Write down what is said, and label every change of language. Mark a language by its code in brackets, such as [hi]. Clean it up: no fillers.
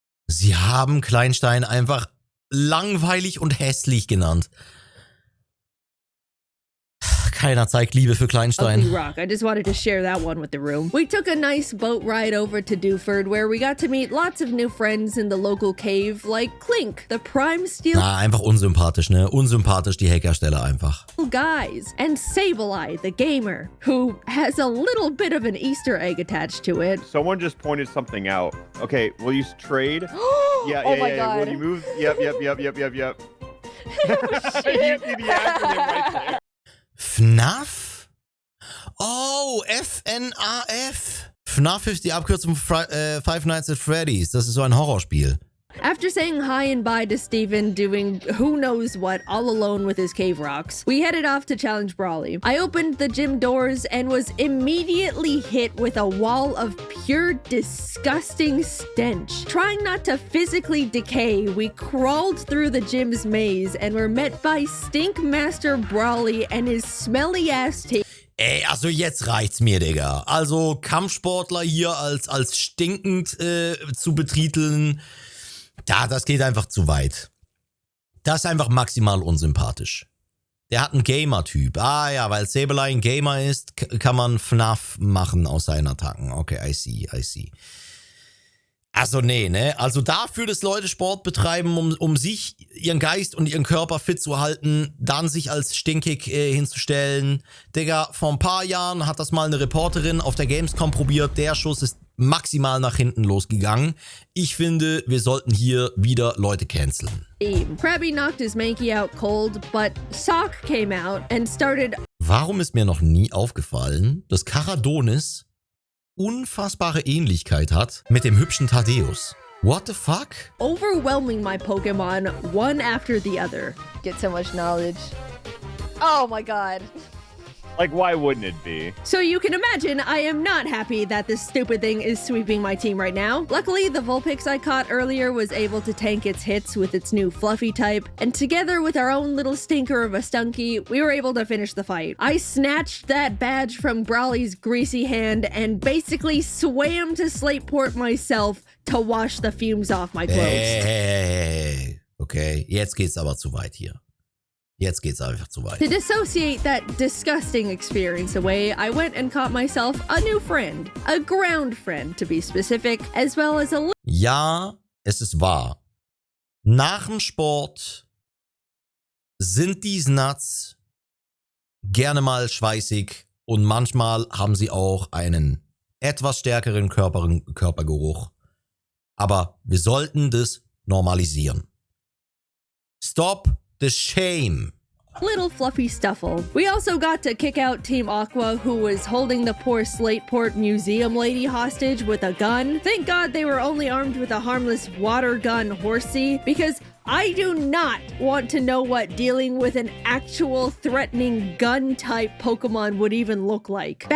[de] Sie haben Kleinstein einfach langweilig und hässlich genannt. Keiner zeigt Liebe für Kleinstein. [en] Ugly rock. I just wanted to share that one with the room. We took a nice boat ride over to Dewford, where we got to meet lots of new friends in the local cave, like Clink, the prime steel [de] Einfach unsympathisch, ne? Unsympathisch, die Hackerstelle einfach. [en] guys, and Sableye, the gamer, who has a little bit of an Easter egg attached to it. Someone just pointed something out. Okay, will you trade? Yeah. God. Will you move? Yep. Oh, You see the acronym right there. FNAF? Oh, FNAF. [de] FNAF ist die Abkürzung für Five Nights at Freddy's. Das ist so ein Horrorspiel. [en] After saying hi and bye to Steven doing who knows what all alone with his cave rocks, we headed off to challenge Brawly. I opened the gym doors and was immediately hit with a wall of pure disgusting stench. Trying not to physically decay, we crawled through the gym's maze and were met by Stink Master Brawly and his smelly ass team. [de] Ey, also jetzt reicht's mir, Digga. Also Kampfsportler hier als stinkend zu betiteln, das geht einfach zu weit. Das ist einfach maximal unsympathisch. Der hat einen Gamer-Typ. Ah ja, weil Sableye ein Gamer ist, kann man FNAF machen aus seinen Attacken. [en] Okay, I see. [de] Also nee, ne? Also dafür, dass Leute Sport betreiben, um sich, ihren Geist und ihren Körper fit zu halten, dann sich als stinkig hinzustellen. Digga, vor ein paar Jahren hat das mal eine Reporterin auf der Gamescom probiert. Der Schuss ist maximal nach hinten losgegangen. Ich finde, wir sollten hier wieder Leute canceln. [en] Krabby knocked his Mankey out cold, but Sock came out and started. [de] Warum ist mir noch nie aufgefallen, dass Karadonis unfassbare Ähnlichkeit hat mit dem hübschen Thaddeus? [en] What the fuck? Overwhelming my Pokemon one after the other. Get so much knowledge. Oh my god. Like, why wouldn't it be? So you can imagine I am not happy that this stupid thing is sweeping my team right now. Luckily, the Vulpix I caught earlier was able to tank its hits with its new Fluffy type, and together with our own little stinker of a Stinky, we were able to finish the fight. I snatched that badge from Brawly's greasy hand and basically swam to Slateport myself to wash the fumes off my clothes. Hey. [de] Okay, jetzt geht's aber zu weit hier. Jetzt geht's einfach zu weit. [en] To dissociate that disgusting experience away, I went and caught myself a new friend. A ground friend, to be specific, as well as a... [de] Ja, es ist wahr. Nach dem Sport sind die Nuts gerne mal schweißig und manchmal haben sie auch einen etwas stärkeren Körpergeruch. Aber wir sollten das normalisieren. [en] Stop the shame. Little fluffy stuffle. We also got to kick out Team Aqua, who was holding the poor Slateport museum lady hostage with a gun. Thank God they were only armed with a harmless water gun horsey, because I do not want to know what dealing with an actual threatening gun-type Pokemon would even look like.